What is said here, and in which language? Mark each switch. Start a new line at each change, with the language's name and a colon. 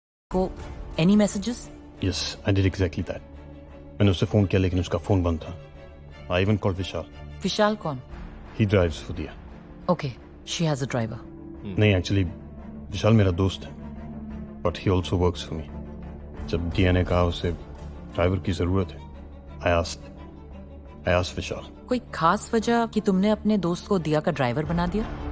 English: को any messages? Yes, I did exactly that.
Hindi: मैंने उसे फोन किया लेकिन उसका फोन बंद था.
English: I even called Vishal.
Hindi: विशाल कौन?
English: He drives for Diya. Okay, she has a driver.
Hindi: नहीं, एक्चुअली विशाल मेरा दोस्त है.
English: But he also works for me.
Hindi: जब दिया ने कहा उसे ड्राइवर की जरूरत है,
English: I asked
Hindi: विशाल. कोई खास वजह कि तुमने अपने दोस्त को दिया का ड्राइवर बना दिया?